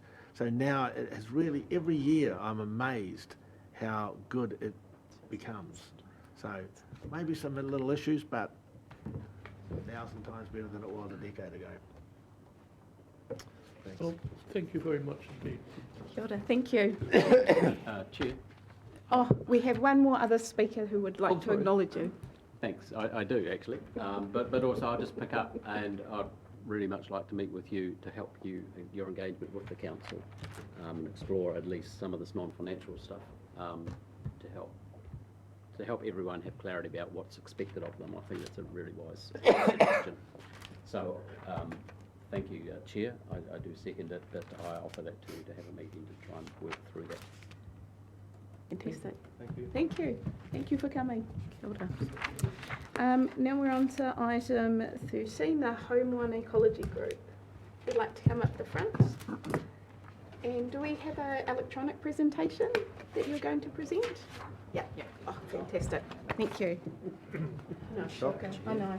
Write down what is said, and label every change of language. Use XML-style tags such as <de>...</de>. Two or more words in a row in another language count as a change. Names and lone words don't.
<en>So now it has really, every year I'm amazed how good it becomes. So maybe some little issues, but 1,000 times better than it was a decade ago. Thanks. Well, thank you very much indeed.</en> <mi>Kia ora.</mi> <en>Thank you. Chair. Oh, we have one more other speaker who would like to acknowledge you. Thanks, I do actually, but also I'll just pick up, and I'd really much like to meet with you to help you, your engagement with the council, and explore at least some of this non-financial stuff to help everyone have clarity about what's expected of them. I think that's a really wise question. So thank you, Chair. I do second it, that I offer that to you to have a meeting to try and work through that. Fantastic. Thank you. Thank you. Thank you for coming.</en> <mi>Kia ora.</mi> <en>Now we're on to item 13, the Haumoana Ecology Group. If you'd like to come up the front. And do we have an electronic presentation that you're going to present? Yeah. Oh, fantastic. Thank you. No, shocker. I know.</en>